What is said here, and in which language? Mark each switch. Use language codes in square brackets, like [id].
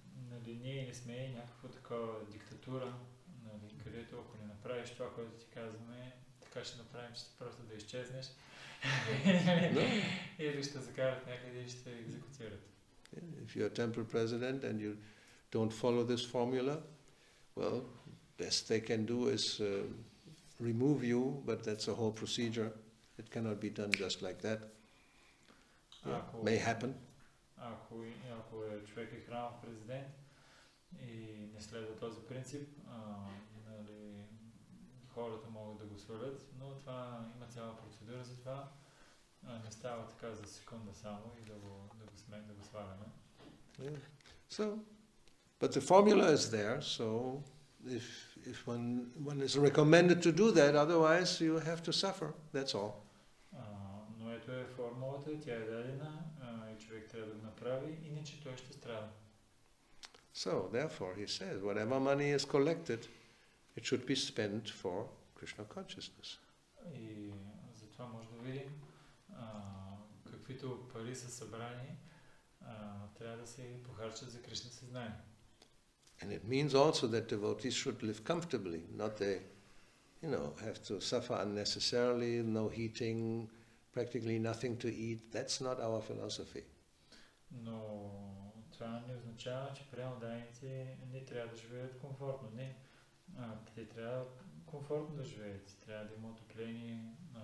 [bg] Нали, ние не сме някаква такава диктатура, нали, където ако не направиш това, което ти казваме, така ще направим, че просто да изчезнеш. Или ще закарат някъде и ще екзекутират. [en] If you're a temple president and you don't follow this formula, well, best they can do is remove you, but that's a whole procedure. It cannot be done just like that. May happen. [bg] Ако е човек е храмов президент и не следва този принцип, нали, хората могат да го свалят, но това има цяла процедура за това. Не става така за секунда само и да го сваляме. [en] So, but the formula is there, so if one is recommended to do that, otherwise you have to suffer, that's all. [bg] Но ето е формулата, тя е дадена и човек трябва да го направи, иначе той ще страда. [en] So, therefore, he says, whatever money is collected, it should be spent for Krishna consciousness. [bg] И затова може да видим, каквито пари са събрани, трябва да се похарчат за Кришна съзнание. [en] And it means also that devotees should live comfortably, not they, have to suffer unnecessarily, no heating, practically nothing to eat. That's not our philosophy. [bg] Но това не означава, че преданниците не трябва да живеят комфортно. Не. Те трябва комфортно да живеят. Трябва да има отопление.